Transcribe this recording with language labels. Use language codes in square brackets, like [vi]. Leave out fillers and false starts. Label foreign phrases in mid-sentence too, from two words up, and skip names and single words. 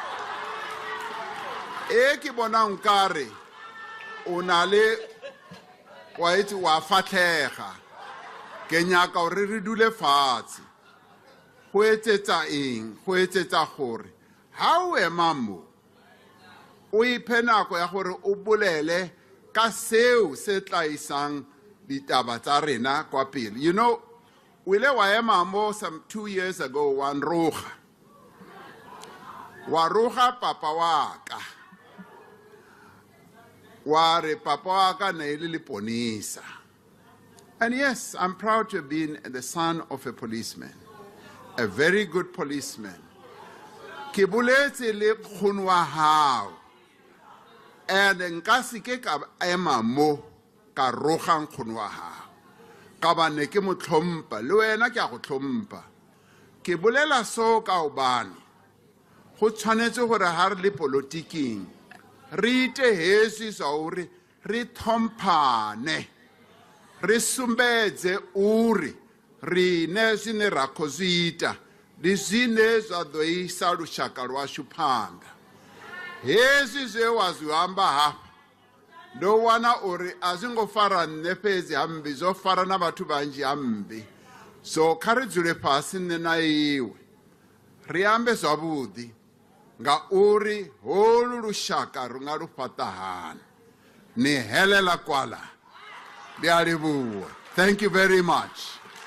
[tn] e ke bonang kare o na le wa itse wa fatlega ke nyaka gore re dule fatshe go etsetsa eng go etsetsa gore ha o ema mo o iphe nako ya gore o bolele ka seo se tla isang ditaba tsa rena kwa pele. [en] You know, [tn] o ile wa ema mo [en] some 2 years ago [tn] wa roga papa wa ka wa re papa wa ka ne ile leponisa. [en] And yes, I'm proud to have been the son of a policeman, a very good policeman. [tn] Ke boletse le nkgono wa hao and nka se ke ka ema mo ka roga nkgono wa hao ka ba ne ke mo tlhompha le wena ke a go tlhompha. Ke bolela so ka obane go tshwanetse gore ha re le politiking re itehesi sa [ve] uri re thomphane re sumbedze uri re ne zwine ra khozita ndi zwine zwa ḓo isa lushaka lwashu phanḓa. Hezwi zwe wa zwi amba hafha ndo wana uri a zwi ngo fara nne fhedzi hambi zwo fara na vhathu vhanzhi hambi. So kha ri dzule fhasi nne na iwe ri ambe zwavhuḓi nga uri holu lushaka ri nga lu fhaṱa hani. Ni helela kwala ndi a livhuwa. [en] Thank you very much.